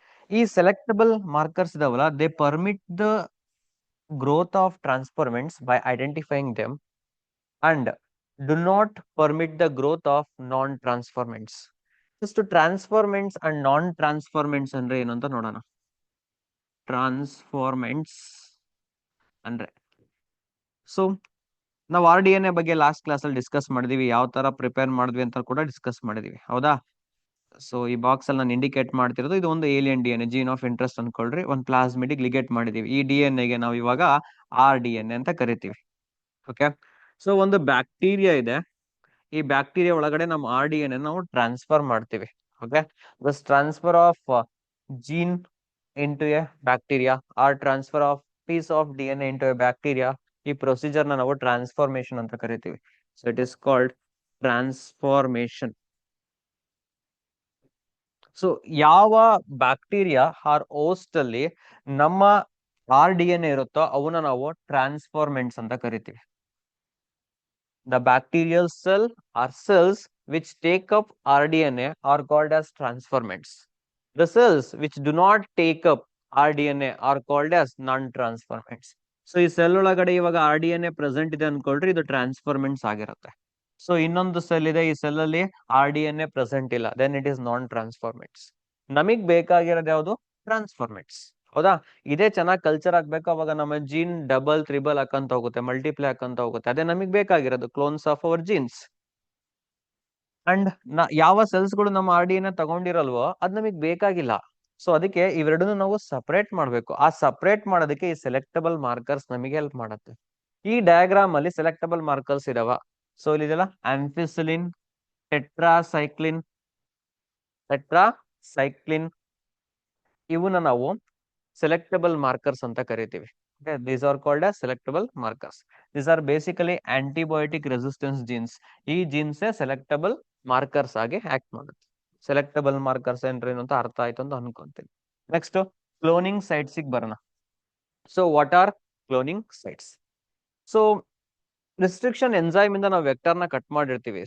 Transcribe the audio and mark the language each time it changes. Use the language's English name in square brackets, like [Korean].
[English] ಈ selectable markers ಇದಾವಲ್ಲ, they permit the growth of transformants by identifying them and do not permit the growth of non-transformants. Just to transformants and non-transformants [Kannada] ಅಂದ್ರೆ ಏನು ಅಂತ ನೋಡೋಣ. Transformants ಅಂದ್ರೆ, so ನಾವು R D N A ಬಗ್ಗೆ last class ಅಲ್ಲಿ discuss ಮಾಡಿದೀವಿ, ಯಾವ ತರ ಪ್ರಿಪೇರ್ ಮಾಡಿದ್ವಿ ಅಂತ ಕೂಡ ಡಿಸ್ಕಸ್ ಮಾಡಿದೀವಿ, ಹೌದಾ? ಸೊ ಈ ಬಾಕ್ಸ್ ಅಲ್ಲಿ ನಾನು ಇಂಡಿಕೇಟ್ ಮಾಡ್ತಿರೋದು ಇದು ಒಂದು alien D N A, gene of interest ಅನ್ಕೊಳ್ರಿ. ಒಂದು ಪ್ಲಾಸ್ಮಿಡಿಕ್ ಲಿಗೇಟ್ ಮಾಡಿದೀವಿ. ಈ ಡಿ ಎನ್ ಎಗೆ ನಾವು ಇವಾಗ ಆರ್ ಡಿ ಎನ್ ಎ ಅಂತ ಕರಿತೀವಿ. ಓಕೆ, ಸೊ ಒಂದು ಬ್ಯಾಕ್ಟೀರಿಯಾ ಇದೆ. ಈ ಬ್ಯಾಕ್ಟೀರಿಯಾ ಒಳಗಡೆ ನಮ್ಮ ಆರ್ ಡಿ ಎನ್ ಎ ನಾವು ಟ್ರಾನ್ಸ್ಫರ್ ಮಾಡ್ತೀವಿ. [English] okay, this transfer of gene into a bacteria or transfer of piece of D N A into a bacteria, [Kannada] ಈ ಪ್ರೊಸೀಜರ್ ನ ನಾವು ಟ್ರಾನ್ಸ್ಫಾರ್ಮೇಶನ್ ಅಂತ ಕರಿತೀವಿ. [English] So it is called transformation. [Kannada] So ಯಾವ bacteria R host ಅಲ್ಲಿ ನಮ್ಮ R D N A ಇರುತ್ತೋ ಅವನ್ನ ನಾವು ಟ್ರಾನ್ಸ್ಫಾರ್ಮೆಂಟ್ಸ್ ಅಂತ ಕರಿತೀವಿ. [English] The bacterial cell or cells which take up RDNA are called as transformants. The cells which do not take up RDNA are called as non-transformants. [Kannada] So ಈ cell ಒಳಗಡೆ ಇವಾಗ RDNA present ಇದೆ ಅನ್ಕೊಳ್ರಿ, ಇದು ಟ್ರಾನ್ಸ್ಫಾರ್ಮೆಂಟ್ಸ್ ಆಗಿರುತ್ತೆ. So ಇನ್ನೊಂದು cell ಇದೆ, ಈ cell ಅಲ್ಲಿ RDNA ಪ್ರೆಸೆಂಟ್ ಇಲ್ಲ, [English] Then it is non transformants. [Kannada] ನಮಗ್ ಬೇಕಾಗಿರೋದು ಯಾವುದು? ಟ್ರಾನ್ಸ್ಫಾರ್ಮೆಂಟ್ಸ್, ಹೌದಾ? ಇದೇ ಚೆನ್ನಾಗಿ ಕಲ್ಚರ್ ಆಗ್ಬೇಕು, ಅವಾಗ ನಮ್ಮ ಜೀನ್ ಡಬಲ್ ತ್ರಿಬಲ್ ಹಾಕಂತ ಹೋಗುತ್ತೆ, ಮಲ್ಟಿಪ್ಲೈ ಹಾಕಂತ ಹೋಗುತ್ತೆ. ಅದೇ ನಮಗ್ ಬೇಕಾಗಿರೋದು, [English] Clones of our genes. [Kannada] And ಯಾವ ಸೆಲ್ಸ್ ಗಳು ನಮ್ಮ ಆರ್ ಡಿ ಎನ್ ತಗೊಂಡಿರಲ್ವೋ ಅದ್ ನಮಗ್ ಬೇಕಾಗಿಲ್ಲ. ಸೊ ಅದಕ್ಕೆ ಇವೆರಡನ್ನು ನಾವು ಸಪರೇಟ್ ಮಾಡ್ಬೇಕು. ಆ ಸಪರೇಟ್ ಮಾಡೋದಕ್ಕೆ ಈ ಸೆಲೆಕ್ಟಬಲ್ ಮಾರ್ಕರ್ಸ್ ನಮಗೆ ಹೆಲ್ಪ್ ಮಾಡುತ್ತೆ. ಈ ಡಯಾಗ್ರಾಮ್ ಅಲ್ಲಿ ಸೆಲೆಕ್ಟಬಲ್ ಮಾರ್ಕರ್ಸ್ ಇದಾವ. ಸೊ ಇಲ್ಲಿದೆಲ್ಲ ಆಂಫಿಸಿಲಿನ್, ಟೆಟ್ರಾಸೈಕ್ಲಿನ್, ಟೆಟ್ರಾಸೈಕ್ಲಿನ್, ಇವನ್ನ ನಾವು ಸೆಲೆಕ್ಟಬಲ್ ಮಾರ್ಕರ್ಸ್ ಅಂತ ಕರಿತೀವಿ. [English] Okay, these are called as selectable markers. These are basically antibiotic resistance genes. [Kannada] ಈ ಜೀನ್ಸ್ ಸೆಲೆಕ್ಟಬಲ್ ಮಾರ್ಕರ್ಸ್ ಆಗಿ ಆಕ್ಟ್ ಮಾಡುತ್ತೆ. ಸೆಲೆಕ್ಟಬಲ್ ಮಾರ್ಕರ್ಸ್ ಏನು ಅಂತ ಅರ್ಥ ಆಯ್ತು ಅಂತ ಅನ್ಕೊಂತೀನಿ. ನೆಕ್ಸ್ಟ್ ಕ್ಲೋನಿಂಗ್ ಸೈಟ್ಸ್ ಬರೋಣ. [English] So what are cloning sites? [Kannada] So restriction enzyme ಇಂದ ನಾವು ವೆಕ್ಟರ್ ನ ಕಟ್ ಮಾಡಿರ್ತೀವಿ.